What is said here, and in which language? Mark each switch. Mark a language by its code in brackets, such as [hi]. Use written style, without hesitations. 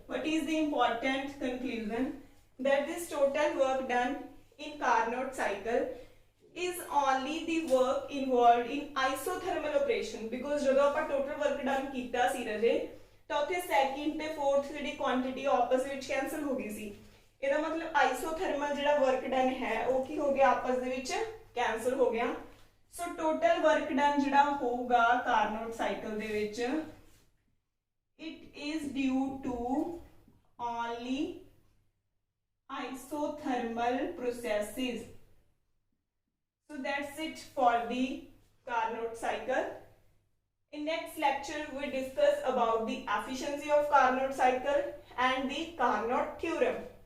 [en] What is the important conclusion? That this total work done in Carnot cycle is only the work involved in isothermal operation, because [pa] ਜਦੋਂ ਆਪਾਂ total work done ਕੀਤਾ ਸੀ ਰਜੇ ਤਾਂ ਉੱਥੇ second ਤੇ fourth ਜਿਹੜੀ quantity ਆਪਸ ਵਿੱਚ cancel ਹੋ ਗਈ ਸੀ। ਇਹਦਾ ਮਤਲਬ isothermal ਜਿਹੜਾ work done ਹੈ ਉਹ ਕੀ ਹੋ ਗਿਆ, ਆਪਸ ਦੇ ਵਿੱਚ cancel ਹੋ ਗਿਆ। ਸੋ total work done ਜਿਹੜਾ ਹੋਊਗਾ ਕਾਰਨੋਟ ਸਾਈਕਲ ਦੇ ਵਿੱਚ [en] it is due to only isothermal processes. So that's it for the Carnot cycle. In next lecture we discuss about the efficiency of Carnot cycle and the Carnot theorem.